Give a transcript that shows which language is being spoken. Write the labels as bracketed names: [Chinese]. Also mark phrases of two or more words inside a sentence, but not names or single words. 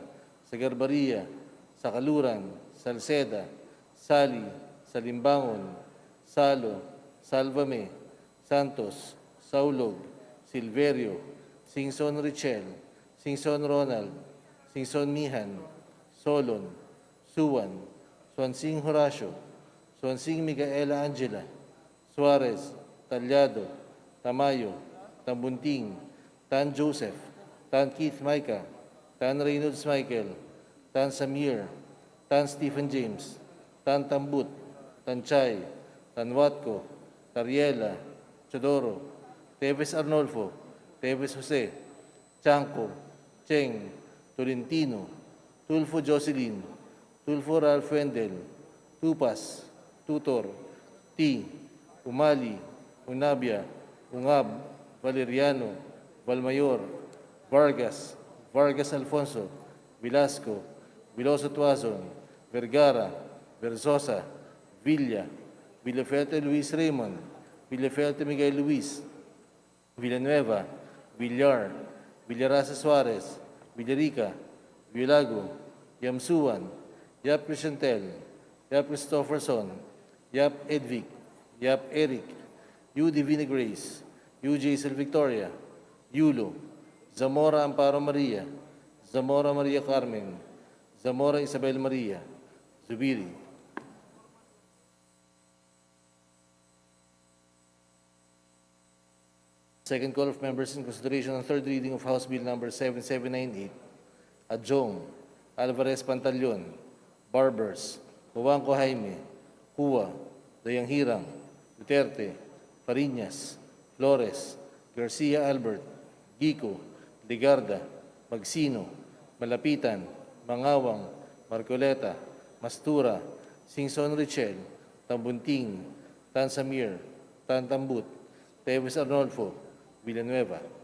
[English] Sagarbaria, Sakaluran, Salceda, Sali, Salimbangon, Salo, Salvame, Santos, Saulog, Silverio, Singson Richel, Singson Ronald, Singson Mihan, Solon, Suwan, Swansing Horacio, Swansing Micaela Angela, Suarez, Talyado, Tamayo, Tambunting, Tan Joseph, Tan Keith Micah, Tan Reynolds Michael, Tan Samir, Tan Stephen James, Tan Tambut, Tan Chay, Tan Watco, Tariela, Chodoro, Teves Arnolfo, Teves Jose, Chanco, Cheng, Tolentino, Tulfo Jocelyn, Tulfo Ralph Wendel, Tupas, Tutor, T, Umali, Unabia, Ungab, Valeriano, Valmayor, Vargas, Vargas Alfonso, Velasco, Viloso Tuazon, Vergara, Versosa, Villa, Villafuerte Luis Raymond, Villafuerte Miguel Luis, Villanueva, Villar, Villarasa Suarez, Villarica, Villago, Yamsuan, Yap Crescentel, Yap Christopherson, Yap Edvic, Yap Eric, U. Divina Grace, U. Jaisel Victoria, Yulo, Zamora Amparo Maria, Zamora Maria Carmen, Zamora Isabel Maria, Zubiri. Second call of members in consideration on third reading of House Bill Number 7798, Adjong, Alvarez Pantaleon, Barbers, Juanco Jaime, Hua, Dayanghirang, Duterte, Fariñas, Flores, Garcia Albert, Gico, Ligarda, Magsino, Malapitan, Mangawang, Marcoleta, Mastura, Singson Richel, Tambunting, Tan Samir, Tan Tambut, Teves Arnolfo, Villanueva.